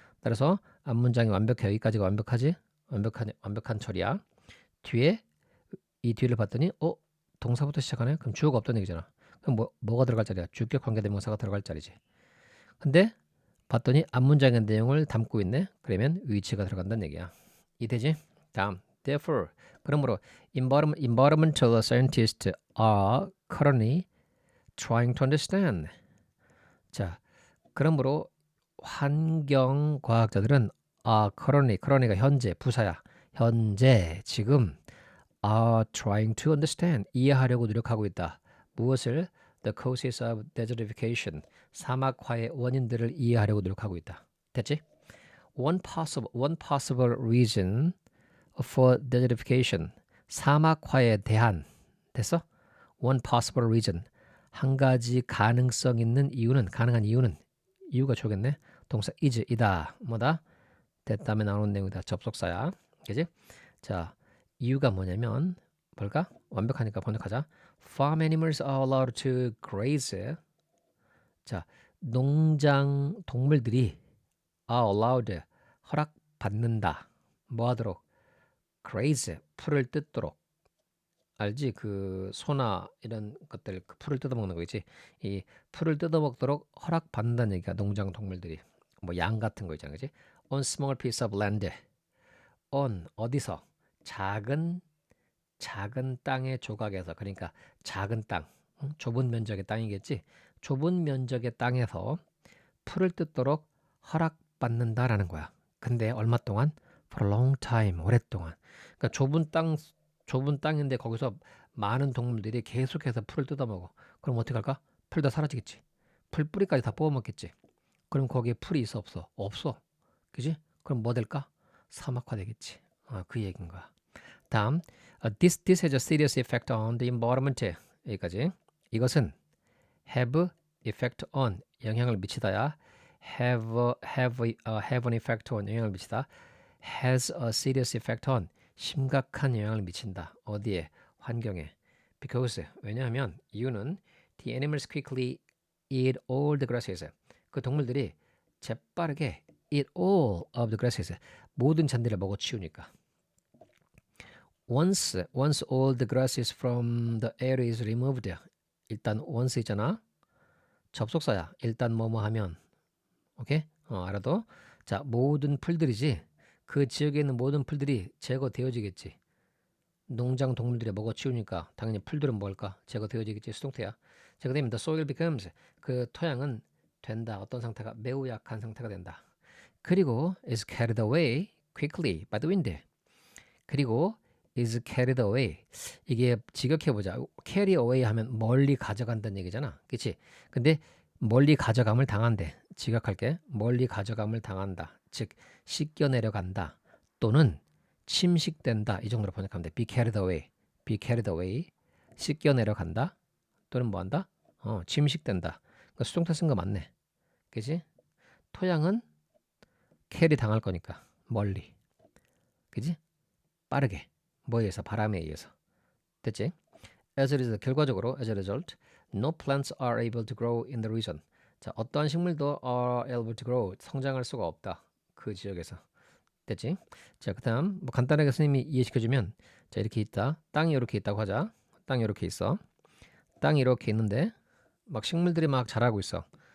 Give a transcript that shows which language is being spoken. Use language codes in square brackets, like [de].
[ko] 따라서 앞문장이 완벽해. 여기까지가 완벽하지? 완벽한 처리야. 뒤에 이 뒤를 봤더니 동사부터 시작하네? 그럼 주어가 없다는 얘기잖아. 그럼 뭐가 들어갈 자리야? 주격 관계대명사가 들어갈 자리지. 근데 봤더니 앞문장의 내용을 담고 있네? 그러면 위치가 들어간다는 얘기야. 이해되지? 다음. [en] Therefore, [ko] 그러므로 [en] environmental scientists are currently trying to understand. [ko] 자, 그러므로 환경과학자들은 currently가 현재 부사야. 현재 지금 are trying to understand 이해하려고 노력하고 있다. 무엇을? [en] The causes of desertification [ko] 사막화의 원인들을 이해하려고 노력하고 있다. 됐지? [en] One possible reason for desertification [ko] 사막화에 대한 됐어? [en] One possible reason [ko] 한 가지 가능성 있는 이유는 가능한 이유는 이유가 주겠네. 동사 is 이다. 뭐다? that 다음에 나오는 내용이다. 접속사야. 그지? 자, 이유가 뭐냐면 뭘까? 완벽하니까 번역하자. [en] Farm animals are allowed to graze. [ko] 자, 농장 동물들이 are allowed 허락받는다. 뭐 하도록? graze 풀을 뜯도록. 알지? 그 소나 이런 것들 그 풀을 뜯어먹는 거 있지? 이 풀을 뜯어먹도록 허락받는다는 얘기야. 농장 동물들이. 뭐 양 같은 거 있잖아. 그지? [en] on small piece of land. [ko] on 어디서? 작은 땅의 조각에서. 그러니까 작은 땅. 좁은 면적의 땅이겠지? 좁은 면적의 땅에서 풀을 뜯도록 허락받는다라는 거야. 근데 얼마 동안? [en] For a long time. [ko] 오랫동안. 그러니까 좁은 땅인데 거기서 많은 동물들이 계속해서 풀을 뜯어먹어. 그럼 어떻게 할까? 풀 다 사라지겠지. 풀 뿌리까지 다 뽑아먹겠지. 그럼 거기에 풀이 있어 없어? 없어. 그지? 그럼 뭐 될까? 사막화 되겠지. 그 얘기인 거야. 다음, [en] this has a serious effect on the environment. [ko] 여기까지. 이것은 have effect on 영향을 미치다야. [en] have an effect on [ko] 영향을 미치다. [en] has a serious effect on [ko] 심각한 영향을 미친다. 어디에? 환경에. [en] because [ko] 왜냐하면 이유는 [en] the animals quickly eat all the grasses. [ko] 그 동물들이 재빠르게 [en] eat all of the grasses. [ko] 모든 잔디를 먹어치우니까. [en] once all the grasses from the area is removed. [ko] 일단 once 있잖아. 접속사야. 일단 뭐뭐 하면. 오케이? 알아도. 자, 모든 풀들이지. 그 지역에 있는 모든 풀들이 제거되어지겠지. 농장 동물들이 먹어치우니까 당연히 풀들은 뭘까? 제거되어지겠지. 수동태야. 제거되면 [en] the soil becomes [ko] 그 토양은 된다. 어떤 상태가? 매우 약한 상태가 된다. 그리고 [en] is carried away quickly by the wind. [ko] 그리고 [en] is carried away. [ko] 이게 직역해보자. carry away 하면 멀리 가져간다는 얘기잖아. 그치? 근데 멀리 가져감을 당한대. 직역할게. 멀리 가져감을 당한다. 즉 씻겨 내려간다. 또는 침식된다. 이 정도로 번역하면 돼. [en] be carried away. be carried away. [ko] 씻겨 내려간다. 또는 뭐한다? 침식된다. 그러니까 수동태 쓴 거 맞네. 그치? 토양은 캐리 당할 거니까 멀리. 그치? 빠르게. 뭐에 의해서? 바람에 의해서. 됐지? [en] As a result, [ko] 결과적으로 [en] as a result, no plants are able to grow in the region. [ko] 자, 어떠한 식물도 [en] are able to grow, [ko] 성장할 수가 없다. 그 지역에서. 됐지? 자, 그다음 뭐 간단하게 선생님이 이해시켜주면 자, 이렇게 있다. 땅이 이렇게 있다고 하자. 땅이 이렇게 있어. 땅이 이렇게 있는데 막 식물들이 막 자라고 있어.